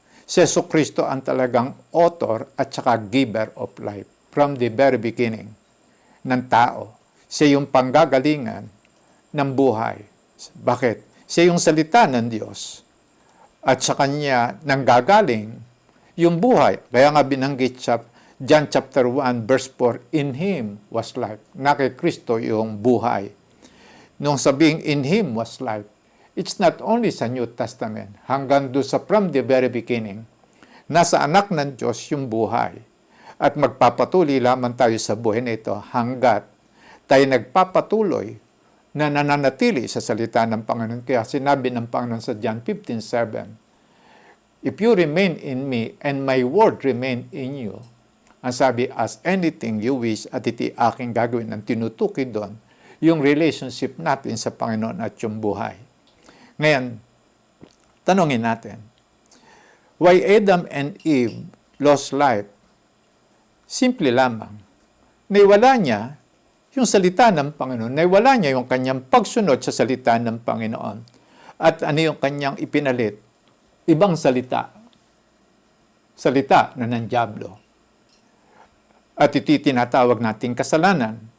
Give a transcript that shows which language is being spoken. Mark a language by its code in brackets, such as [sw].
[tl] Si Jesucristo ang talagang author at saka [en] giver of life from the very beginning [tl] ng tao. Siya yung panggagalingan ng buhay. Bakit? Siya yung salita ng Diyos at sa Kanya nanggagaling yung buhay. Kaya nga binanggit siya, John chapter 1 verse 4, [en] in Him was life. [tl] Na kay Kristo yung buhay. Nung sabing [en] in Him was life, [tl] it's not only sa New Testament, hanggang doon sa from the very beginning, nasa anak ng Diyos yung buhay. At magpapatuloy lamang tayo sa buhay na ito hanggat tayo nagpapatuloy na nananatili sa salita ng Panginoon. Kaya sinabi ng Panginoon [en] sa John 15:7, if you remain in me and my word remain in you, ang sabi, as anything you wish, [tl] at iti aking gagawin. Ang tinutukoy doon, yung relationship natin sa Panginoon at yung buhay. Ngayon, tanongin natin, [en] Why Adam and Eve lost life? [tl] Simple lamang. Naiwala niya yung salita ng Panginoon. Naiwala niya yung kanyang pagsunod sa salita ng Panginoon. At ano yung kanyang ipinalit? Ibang salita. Salita na ng dyablo. At iti tinatawag nating kasalanan.